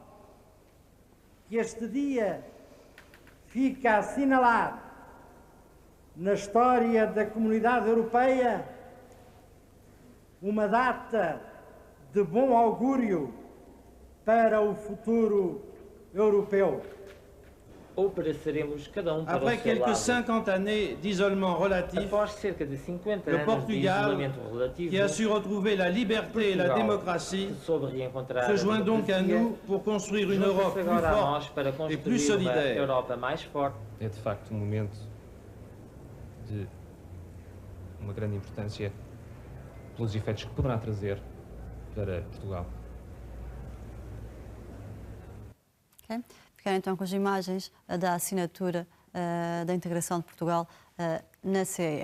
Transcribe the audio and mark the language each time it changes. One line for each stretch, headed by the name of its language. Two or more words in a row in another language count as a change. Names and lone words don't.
Portuguese: que este dia fica assinalado na história da Comunidade Europeia uma data de bom augúrio para o futuro europeu. Operaceremos cada um para
French: Après
Portuguese: o seu
French: quelques
Portuguese: lado.
French: 50 années d'isolement relatif,
Portuguese: Após cerca de 50
French: le
Portuguese: anos de
French: Portugal,
Portuguese: isolamento relativo,
French: qui a su retrouver la liberté et la
Portuguese: Portugal,
French: démocratie,
Portuguese: que soube reencontrar
French: se
Portuguese: a
French: joint donc à
Portuguese: democracia,
French: nous pour construire une
Portuguese: junta-se
French: Europe plus
Portuguese: agora a nós
French: forte
Portuguese: para
French: et plus
Portuguese: construir uma
French: solidaire.
Portuguese: Europa mais forte. É de facto um momento de uma grande importância pelos efeitos que poderá trazer para Portugal. Okay. Ficaram então com as imagens da assinatura da integração de Portugal na CE.